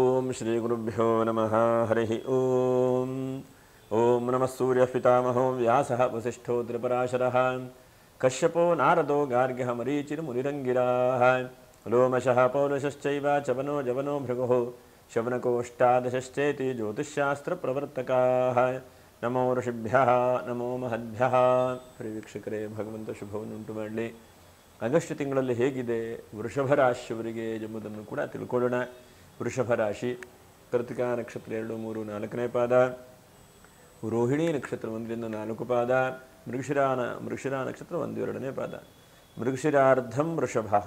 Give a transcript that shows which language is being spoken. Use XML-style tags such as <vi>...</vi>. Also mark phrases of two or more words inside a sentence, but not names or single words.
<sa>श्रीगुरुभ्यो नमः हरिः ॐ ॐ नमः सूर्यः पितामहो व्यासः वसिष्ठो त्रिपराशरः कश्यपो नारदो गार्ग्यः मरीचिर्मुनिरङ्गिराः लोमशः पौरुषश्चैव चवनो जवनो भृगुः शवनकोऽष्टादशश्चेति ज्योतिष्शास्त्रप्रवर्तकाः नमो ಋಷಿಭ್ಯಃ ನಮೋ ಮಹದ್ಭ್ಯಃ.</sa> <kn>ವೀಕ್ಷಕರೇ, ಭಗವಂತ ಶುಭವನ್ನುಂಟು ಮಾಡಲಿ. ಆಗಸ್ಟ್ ತಿಂಗಳಲ್ಲಿ ಹೇಗಿದೆ ವೃಷಭ ರಾಶಿಯವರಿಗೆ ಎಂಬುದನ್ನು ಕೂಡ ತಿಳ್ಕೊಳ್ಳೋಣ. ವೃಷಭ ರಾಶಿ ಕೃತಿಕಾ ನಕ್ಷತ್ರ 2, 3, 4ನೇ ಪಾದ, ರೋಹಿಣಿ ನಕ್ಷತ್ರ 1ರಿಂದ 4 ಪಾದ, ಮೃಗಶಿರ ನಕ್ಷತ್ರ 1, 2ನೇ ಪಾದ,</kn> <sa>ಮೃಗಶಿರಾರ್ಧಂ ವೃಷಭ.</sa>